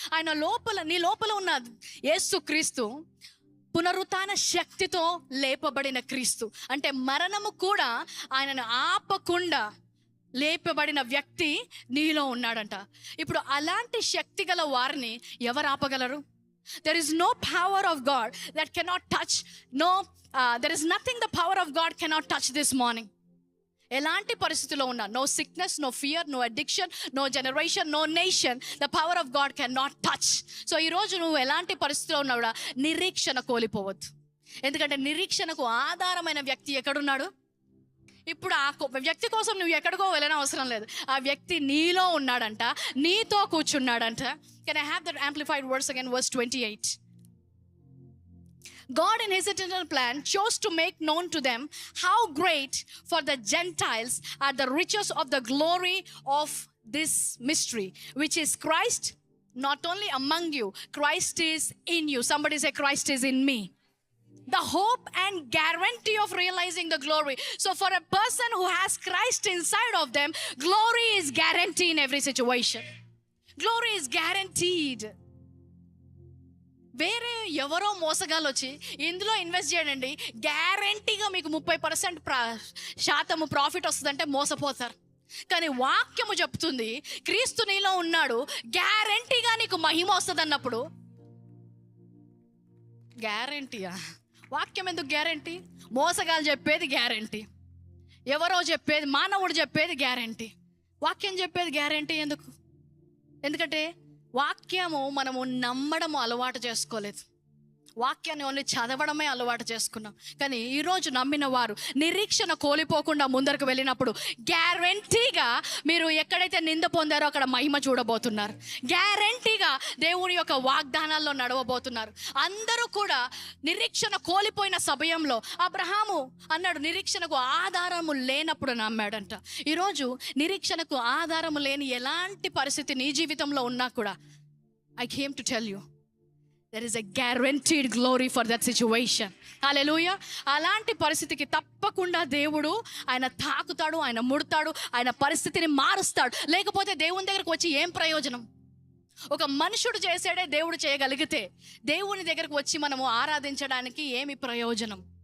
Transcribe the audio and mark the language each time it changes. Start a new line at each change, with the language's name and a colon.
Telugu: ఆయన లోపల, నీ లోపల ఉన్న యేసు క్రీస్తు పునరుత్థాన శక్తితో లేపబడిన క్రీస్తు. అంటే మరణము కూడా ఆయనను ఆపకుండా లేపబడిన వ్యక్తి నీలో ఉన్నాడంట. ఇప్పుడు అలాంటి శక్తి గల వారిని ఎవరు ఆపగలరు?
English: There is no power of God that cannot touch. There is nothing the power of God cannot touch this morning.
Telugu: ఎలాంటి పరిస్థితిలో ఉన్నా,
English: No sickness, no fear, no addiction, no generation, no nation, the power of God can not touch.
Telugu: So ఈరోజు నువ్వు ఎలాంటి పరిస్థితిలో ఉన్నా కూడా నిరీక్షణ కోల్పోవద్దు, ఎందుకంటే నిరీక్షణకు ఆధారమైన వ్యక్తి ఎక్కడున్నాడు? ఇప్పుడు ఆ వ్యక్తి కోసం నువ్వు ఎక్కడికో వెళ్ళని అవసరం లేదు. ఆ వ్యక్తి నీలో ఉన్నాడంట, నీతో కూర్చున్నాడంట.
English: Can I have that amplified words again? Verse 28. God in his eternal plan chose to make known to them how great for the Gentiles are the riches of the glory of this mystery, which is Christ Not only among you, Christ is in you. Somebody say, Christ is in me. The hope and guarantee of realizing the glory. So for a person who has Christ inside of them, glory is guaranteed in every situation. Glory is guaranteed.
Telugu: వేరే ఎవరో మోసగాలు వచ్చి ఇందులో invest చేయండి, గ్యారంటీగా మీకు 30% profit వస్తుందంటే మోసపోతారు. కానీ వాక్యము చెప్తుంది, క్రీస్తు నీలో ఉన్నాడు, గ్యారంటీగా నీకు మహిమ వస్తుంది అన్నప్పుడు. గ్యారంటీయా? వాక్యం ఎందుకు గ్యారంటీ? మోసగాలు చెప్పేది గ్యారంటీ, ఎవరో చెప్పేది, మానవుడు చెప్పేది గ్యారంటీ, వాక్యం చెప్పేది గ్యారంటీ ఎందుకు? ఎందుకంటే వాక్యము మనము నమ్మడము అలవాటు చేసుకోలేదు, వాక్యాన్ని ఓన్లీ చదవడమే అలవాటు చేసుకున్నాం. కానీ ఈరోజు నమ్మిన వారు నిరీక్షణ కోల్పోకుండా ముందరకు వెళ్ళినప్పుడు గ్యారంటీగా మీరు ఎక్కడైతే నింద పొందారో అక్కడ మహిమ చూడబోతున్నారు. గ్యారంటీగా దేవుని యొక్క వాగ్దానాల్లో నడవబోతున్నారు. అందరూ కూడా నిరీక్షణ కోల్పోయిన సమయంలో అబ్రహాము అన్నాడు, నిరీక్షణకు ఆధారము లేనప్పుడు నమ్మాడంట. ఈరోజు నిరీక్షణకు ఆధారము లేని ఎలాంటి పరిస్థితి నీ జీవితంలో ఉన్నా కూడా,
English: I came to tell you, there is a guaranteed glory for that situation. Hallelujah.
Telugu: అలాంటి పరిస్థితికి తప్పకుండా దేవుడు ఆయన తాకుతాడు, ఆయన ముడతాడు, ఆయన పరిస్థితిని మారుస్తాడు. లేకపోతే దేవుని దగ్గరకు వచ్చి ఏం ప్రయోజనం? ఒక మనుషుడు చేసాడే దేవుడు చేయగలిగితే దేవుని దగ్గరకు వచ్చి మనము ఆరాధించడానికి ఏమి ప్రయోజనం?